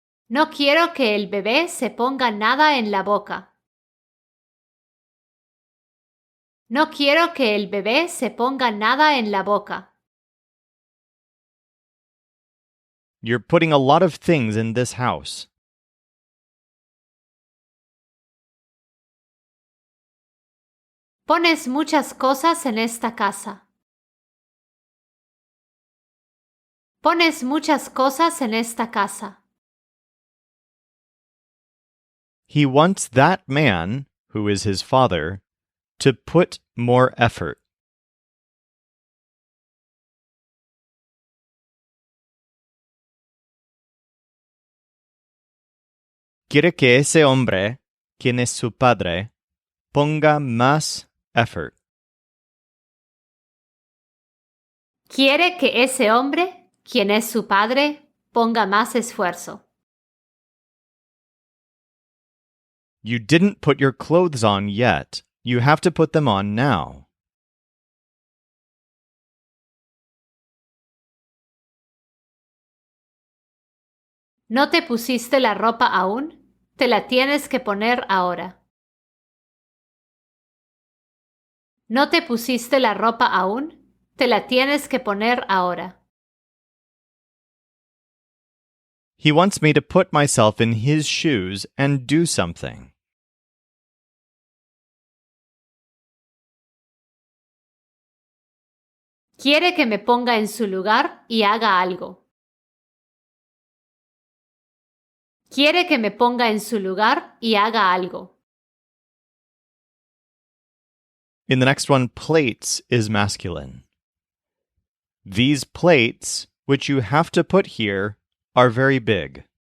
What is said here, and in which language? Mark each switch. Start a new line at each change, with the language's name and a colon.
Spanish: No quiero que el bebé se ponga nada en la boca. No quiero que el bebé se ponga nada en la boca.
English: You're putting a lot of things in this house.
Spanish: Pones muchas cosas en esta casa. Pones muchas cosas en esta casa.
English: He wants that man, who is his father, to put more effort.
Spanish: Quiere que ese hombre, quien es su padre, ponga más effort. Quiere que ese hombre, quien es su padre, ponga más esfuerzo.
English: You didn't put your clothes on yet. You have to put them on now.
Spanish: ¿No te pusiste la ropa aún? Te la tienes que poner ahora. ¿No te pusiste la ropa aún? Te la tienes que poner ahora.
English: He wants me to put myself in his shoes and do something.
Spanish: Quiere que me ponga en su lugar y haga algo. Quiere que me ponga en su lugar y haga algo.
English: In the next one, plates is masculine. These plates, which you have to put here, are very big.